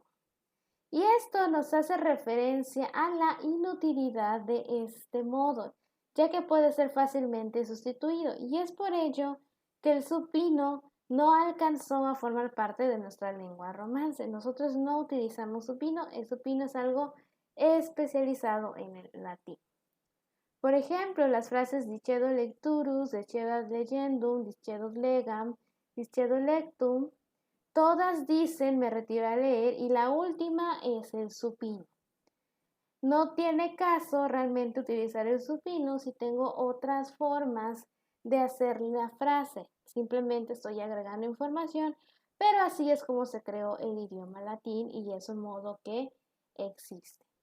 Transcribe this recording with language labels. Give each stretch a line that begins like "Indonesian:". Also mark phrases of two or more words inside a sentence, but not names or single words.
Spanish: Y esto nos hace referencia a la inutilidad de este modo, ya que puede ser fácilmente sustituido. Y es por ello que el supino no alcanzó a formar parte de nuestra lengua romance. Nosotros no utilizamos supino, el supino es algo especializado en el latín. Por ejemplo, las frases
Latin: dicedo lecturus, dicebat legendum, dicedo legam, dicedo lectum,
Spanish: todas dicen me retiro a leer y la última es el supino. No tiene caso realmente utilizar el supino si tengo otras formas de hacer la frase. Simplemente estoy agregando información, pero así es como se creó el idioma latín y es un modo que existe.